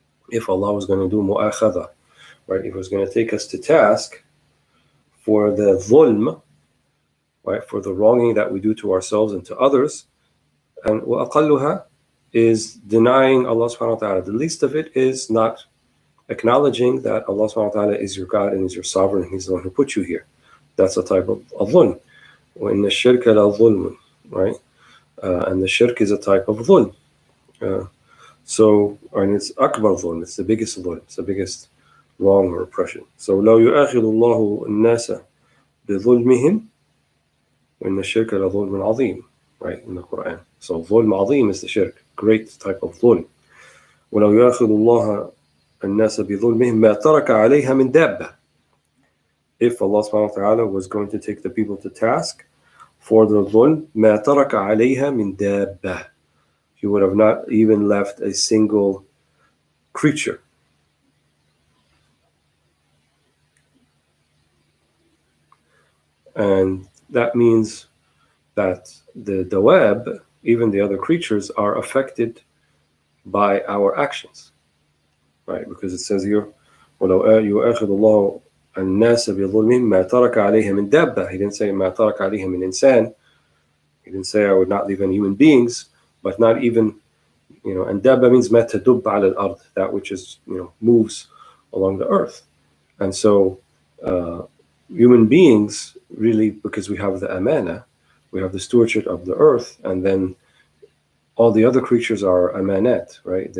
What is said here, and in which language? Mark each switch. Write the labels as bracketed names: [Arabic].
[English] If Allah was going to do mu'akhadha, right, if He was going to take us to task for the dhulm, right, for the wronging that we do to ourselves and to others, and [Arabic] وَأَقَلُّهَا [English] is denying Allah subhanahu wa ta'ala. The least of it is not acknowledging that Allah subhanahu wa ta'ala is your God and is your sovereign, and He's the one who put you here. That's a type of dhulm. [Arabic] وَإِنَّ الشِّرْكَ لَظُلْمٌ, [English] right? And the shirk is a type of dhulm. And it's akbar dhulm, it's the biggest dhulm, it's the biggest wrong or oppression. So [Arabic] لَوْ يُؤَاخِذُ اللَّهُ النَّاسَ بِظُلْمِهِمْ وَإِنَّ الشِّرْكَ لَظُلْمٌ عَظِيمٌ, [English] right, in the Quran. So dhulm azim is the shirk, great type of dhulm. [Arabic] وَلَوْ يُؤَاخِذُ اللَّهَ النَّاسَ بِظُلْمِهِمْ مَا تَرَكَ عَلَيْهَا مِنْ دَابَّةٍ. [English] If Allah subhanahu wa ta'ala was going to take the people to task for the dhulm, [Arabic] مَا تَرَكَ عَلَيْهَا مِنْ دَابَّةٍ, [English] He would have not even left a single creature. And that means that the dawab, even the other creatures, are affected by our actions, right? Because it says here, [Arabic] وَلَوْ يُؤَاخِذُ اللَّهُ النَّاسَ بِظُلْمِهِمْ مَا تَرَكَ عَلَيْهَا مِنْ دَابَّةٍ. [English] He didn't say [Arabic] مَا تَرَكَ عَلَيْهَا مِنْ إِنسَانٍ. [English] He didn't say I would not leave any human beings, but not even, and dabba means [Arabic] مَا تَدُبَّ عَلَى الْأَرْض, [English] that which is, moves along the earth. And so human beings, really, because we have the amana, we have the stewardship of the earth, and then all the other creatures are amanat, right?